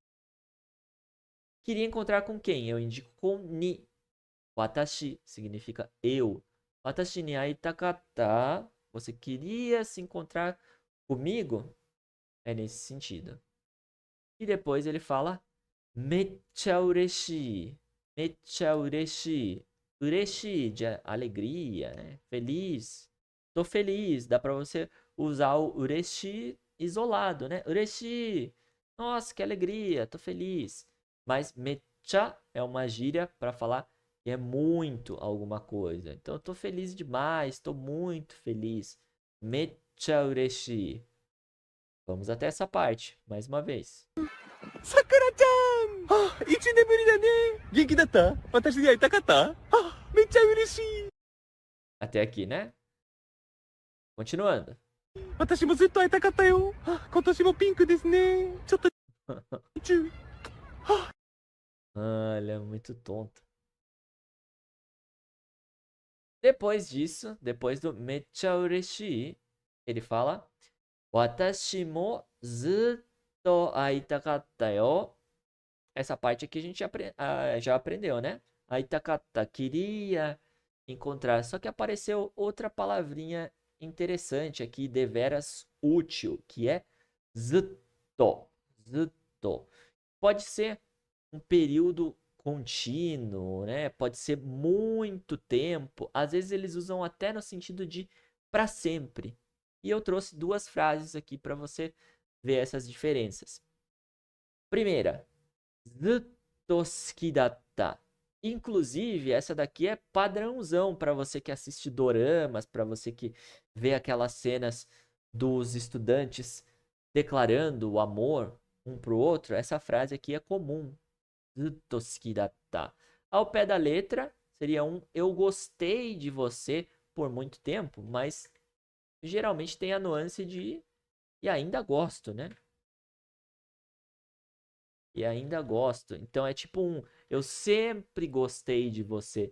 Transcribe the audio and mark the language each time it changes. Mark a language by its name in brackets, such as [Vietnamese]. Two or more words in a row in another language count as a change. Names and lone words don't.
[Portuguese] Queria encontrar com quem? Eu indico com ni. Watashi significa eu. [Japanese] 私に会いたかった. [Portuguese] Você queria se encontrar comigo? É nesse sentido. E depois ele fala [Japanese] めっちゃ嬉しい. めっちゃ嬉しい. [Portuguese] Ureshii de alegria, né? Feliz. Tô feliz. Dá pra você usar o ureshii isolado, né? Ureshii. Nossa, que alegria. Tô feliz. Mas meccha é uma gíria para falar que é muito alguma coisa. Então eu tô feliz demais, tô muito feliz. [Japanese] めっちゃ嬉しい. [Portuguese] Vamos até essa parte, mais uma vez. Sakura-chan! [Japanese] Ah, 1年ぶりだね! 元気だった?私に会いたかった? あ、めっちゃ嬉しい! [Portuguese] Até aqui, né? Continuando. [Japanese] 私もずっと会いたかったよ! あ、今年もピンクですね! ちょっと中! [Portuguese] Olha, muito tonto. Depois disso, depois do [Japanese] めっちゃ嬉しい, [Portuguese] ele fala [Japanese] 私もずっと会いたかったよ. [Portuguese] Essa parte aqui a gente já aprendeu, né? Aitakata, queria encontrar. Só que apareceu outra palavrinha interessante aqui, deveras útil, que é zutto. Zutto. Pode ser um período contínuo, né? Pode ser muito tempo. Às vezes eles usam até no sentido de para sempre. E eu trouxe duas frases aqui para você ver essas diferenças. Primeira, [Japanese] ずっと好きだった. [Portuguese] Inclusive, essa daqui é padrãozão para você que assiste doramas, para você que vê aquelas cenas dos estudantes declarando o amor um pro outro. Essa frase aqui é comum. [Japanese] ずっと好きだった. [Portuguese] Ao pé da letra, seria um eu gostei de você por muito tempo, mas geralmente tem a nuance de e ainda gosto, né? E ainda gosto. Então é tipo um eu sempre gostei de você.